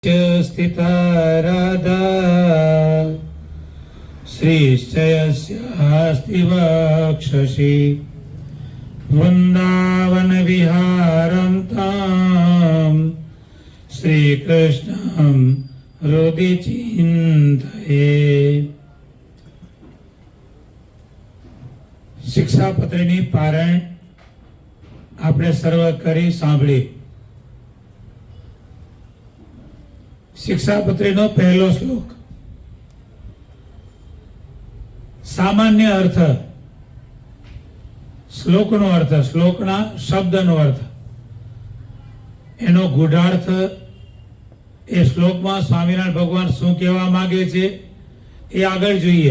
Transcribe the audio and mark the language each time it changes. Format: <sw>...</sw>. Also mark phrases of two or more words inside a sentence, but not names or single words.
<sa>स्थिता राधा श्रीश्च यस्यास्ति वक्षसि वृन्दावन विहारन्तां श्रीकृष्णं हृदि चिन्तये।</sa> <gu>શિક્ષાપત્રીની પારાયણ આપણે સર્વ કરી સાંભળી। શિક્ષાપત્રીનો પહેલો શ્લોક સામાન્ય અર્થ, શ્લોકનો અર્થ, શ્લોકના શબ્દનો અર્થ, એનો ગૂઢાર્થ, એ શ્લોકમાં સ્વામિનારાયણ ભગવાન શું કહેવા માંગે છે એ આગળ જોઈએ।</gu>